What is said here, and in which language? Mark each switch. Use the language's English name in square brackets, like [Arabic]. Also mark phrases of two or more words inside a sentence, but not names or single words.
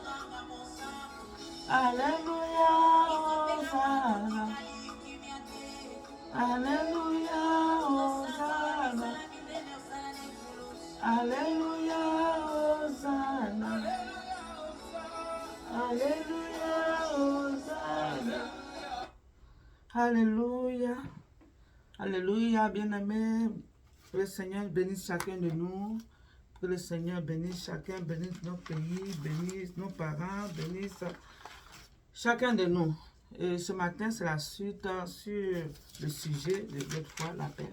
[French] Alléluia, Hosanna. Alléluia, Hosanna. Alléluia, Hosanna. Alléluia, Hosanna. Alléluia. Alléluia, bien-aimés. Que le Seigneur bénisse chacun de nous. Que le Seigneur bénisse chacun, bénisse nos pays, bénisse nos parents, bénisse chacun de nous. Et ce matin, c'est la suite sur le sujet de l'autre fois, la paix.